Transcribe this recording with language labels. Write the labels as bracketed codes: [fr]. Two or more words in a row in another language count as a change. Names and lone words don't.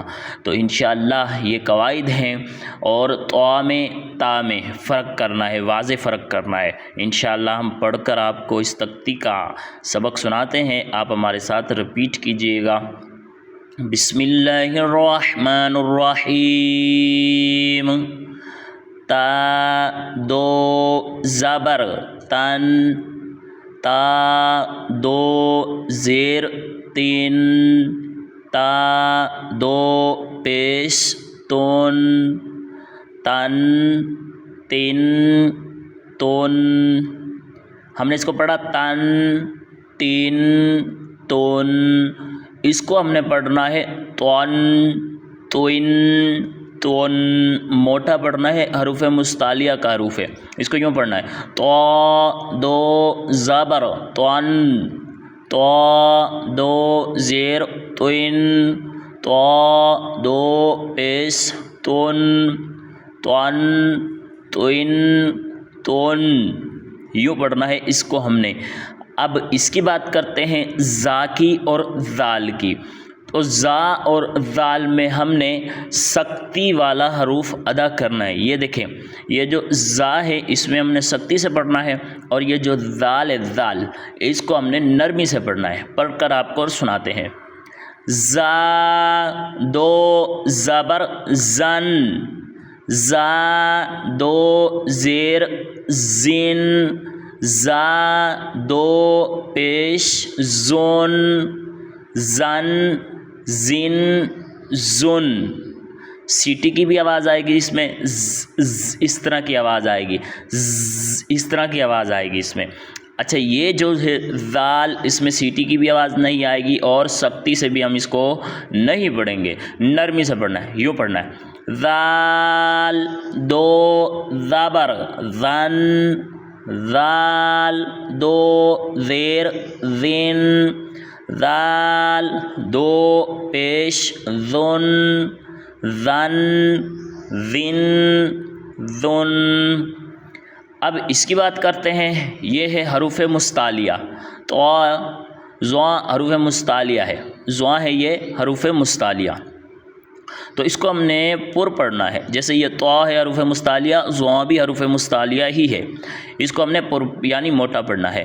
[ur] تو انشاءاللہ یہ قواعد ہیں، اور طا میں تا میں فرق کرنا ہے، واضح فرق کرنا ہے۔ انشاءاللہ ہم پڑھ کر آپ کو اس تختی کا سبق سناتے ہیں، آپ ہمارے ساتھ رپیٹ کیجئے گا۔ [ar] بسم اللہ الرحمن الرحیم۔ [ur] تا 2 زبر تن، تا 2 زیر 3، تا 2 پیش تون، تن 3 تون۔ ہم نے اس کو پڑھا تن 3 تون، اس کو ہم نے پڑھنا ہے تون توئن تون، موٹا پڑھنا ہے، حروف مستعلیہ کا حروف ہے، اس کو یوں پڑھنا ہے، طا 2 زبر تون، طا 2 زیر توئن، طا 2 پیش تون، تون توئن تون، یوں پڑھنا ہے اس کو ہم نے۔ اب اس کی بات کرتے ہیں زا کی اور ذال کی۔ تو زا اور ذال میں ہم نے سختی والا حروف ادا کرنا ہے۔ یہ دیکھیں، یہ جو زا ہے اس میں ہم نے سختی سے پڑھنا ہے، اور یہ جو ذال ہے ذال، اس کو ہم نے نرمی سے پڑھنا ہے۔ پڑھ کر آپ کو سناتے ہیں۔ زا 2 زبر زن، زا 2 زیر زین، زا 2 پیش زون، زن زن زن۔ سیٹی کی بھی آواز آئے گی اس میں، اس طرح کی آواز آئے گی، اس طرح کی آواز آئے گی اس میں۔ اچھا، یہ جو ہے ذال، اس میں سیٹی کی بھی آواز نہیں آئے گی، اور سختی سے بھی ہم اس کو نہیں پڑھیں گے، نرمی سے پڑھنا ہے، یوں پڑھنا ہے، ذال 2 زبر زن، ذال 2 زیر زین، ذال 2 پیش زن، زن زن زن۔ اب اس کی بات کرتے ہیں، یہ ہے حروف مستعلیہ۔ تو زواں حروف مستعلیہ ہے، زواں ہے یہ حروف مستعلیہ، تو اس کو ہم نے پر پڑھنا ہے۔ جیسے یہ طا ہے حروف مستعلیہ، زواں بھی حروف مستعلیہ ہی ہے، اس کو ہم نے پر یعنی موٹا پڑھنا ہے۔